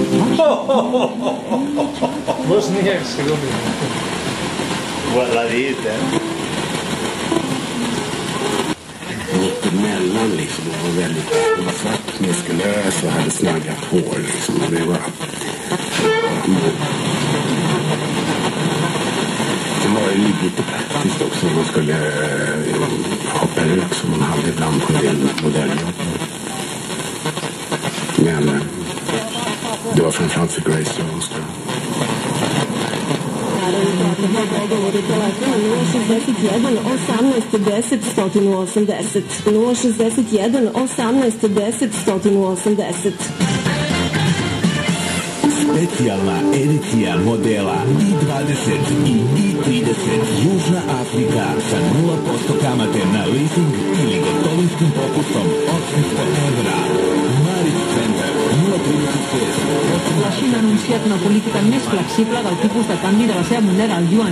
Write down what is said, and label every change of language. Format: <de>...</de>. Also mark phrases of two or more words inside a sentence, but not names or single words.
<bs>Bosne i Hercegovine. La dite.</bs> <sv>Lite mellan liksom, det var väldigt, det var svart, muskulös och hade snaggat hår liksom, och det var lite praktiskt också, man skulle ha peruk som man hade ibland på en del modelljobb. Men det var framförallt för Grace Jones då.</sv> <bs>Dogovor je telefon 061 18 10 180 061 18 10 180. Specijalna edicija modela i20 i i30 Južna Afrika sa 0% kamate na leasing ili gotovinskim popustom od 100 evra. Maric Center 035.</bs> <ca>La Xina ha anunciat una política més flexible del tipus de canvi de la seva moneda, el yuan.</ca>